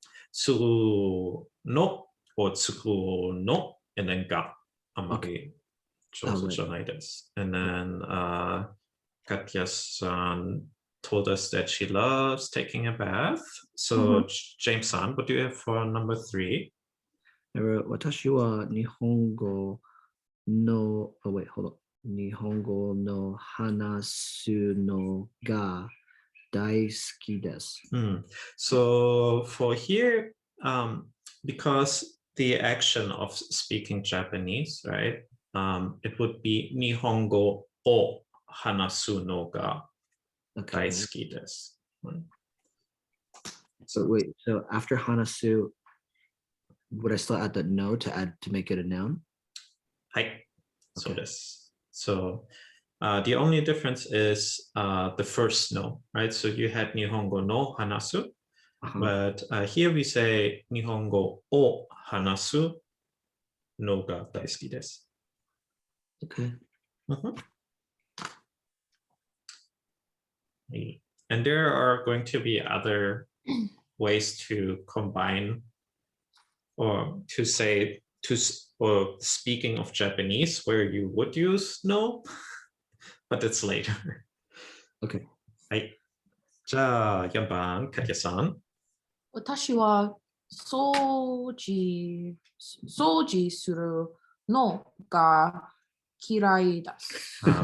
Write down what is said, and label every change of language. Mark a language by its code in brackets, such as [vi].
[ja] Suru no or tsuku no, [en] and then [ja] ga amari jozu janai desu. [en] And then Katya-san told us that she loves taking a bath. So James-san, what do you have for number 3? I wrote, [ja] 私は日本語の, [en] oh wait, hold on. [ja] 日本語の話すのが大好きです. [en] So for here, because the action of speaking Japanese, right? [ja] It would be 日本語を話すのが大好きです. [en] So wait, so after hanasu, would I still add the no to make it a noun? So this. So the only difference is the first no, right? So you had [ja] Nihongo no hanasu, [en] but here we say [ja] Nihongo o hanasu no ga daisuki desu. [en] Okay. And there are going to be other ways to combine or to say or speaking of Japanese where you would use no, but it's later. Okay. [ja] じゃあ4番、カティさん。私は掃除するのが嫌いです。